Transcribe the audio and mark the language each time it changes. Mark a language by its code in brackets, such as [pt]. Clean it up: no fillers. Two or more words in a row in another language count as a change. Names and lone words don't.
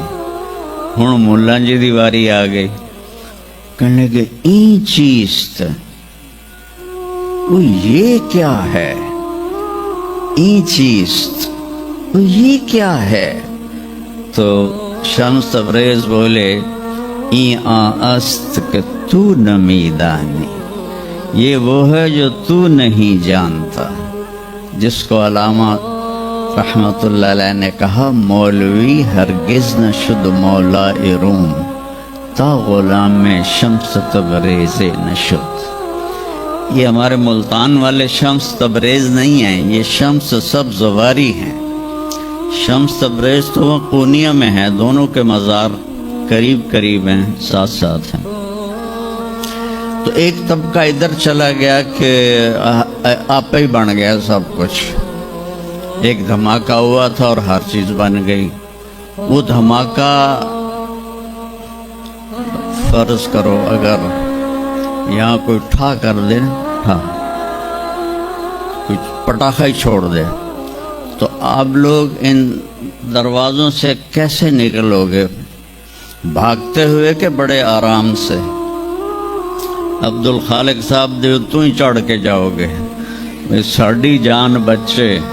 [pa] ہوں ملا جی دی واری آ گئی. [ur] کہنے لگے [fa] این چیز [ur] وہ یہ کیا ہے؟ [fa] این چیز [ur] وہ یہ کیا ہے؟ تو شمس تبریز بولے [fa] این است کہ تو نمی دانی، [ur] یہ وہ ہے جو تو نہیں جانتا. جس کو علامہ رحمت اللہ علیہ نے کہا [fa] مولوی ہرگز نہ شد مولا روم تا غلام میں شمس تبریز نشد. [ur] یہ ہمارے ملتان والے شمس تبریز نہیں ہیں، یہ شمس سبز واری ہیں. شمس تبریز تو وہ قونیہ میں ہے، دونوں کے مزار قریب قریب ہیں، ساتھ ساتھ ہیں. تو ایک طبقہ ادھر چلا گیا کہ آپ ہی بن گیا سب کچھ. ایک دھماکہ ہوا تھا اور ہر چیز بن گئی. وہ دھماکہ فرض کرو اگر یہاں کوئی ٹھا کر دے، ٹھا کچھ پٹاخہ ہی چھوڑ دے، تو آپ لوگ ان دروازوں سے کیسے نکلو گے? بھاگتے ہوئے کہ بڑے آرام سے? [pa] عبدالخالق صاحب دے توں ہی چڑھ کے جاؤ گے، بھائی ساڈی جان بچے.